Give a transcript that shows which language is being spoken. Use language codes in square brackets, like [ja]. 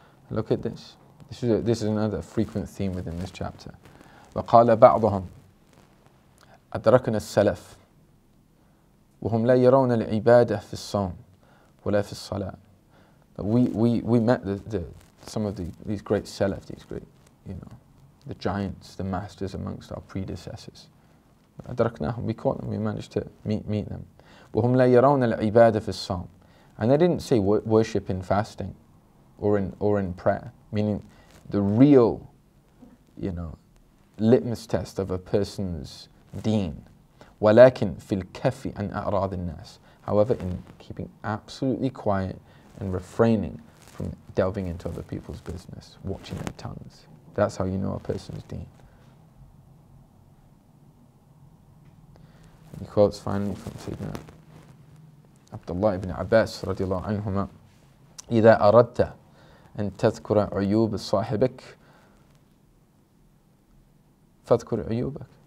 [en] Look at this. This is another frequent theme within this chapter. [ar] وقال بعضهم أدركنا السلف وهم لا يرون العبادة في الصوم ولا في الصلاة [en] We met some of these great salaf, these great, the giants, the masters amongst our predecessors. [ar] أدركناهم, [en] we caught them, we managed to meet them. [ar] وهم لا يرون العبادة في الصوم. [en] And they didn't say worship in fasting or in prayer, meaning the real, litmus test of a person's deen. [ar] ولكن في الكف عن أعراض الناس. [en] However, in keeping absolutely quiet and refraining from delving into other people's business, watching their tongues. That's how you know a person's deen. He quotes finally from Sayyidina Abdullah ibn Abbas radiallahu anhuma, [ar] إذا أردت أن تذكر عيوب صاحبك فاذكر عيوبك.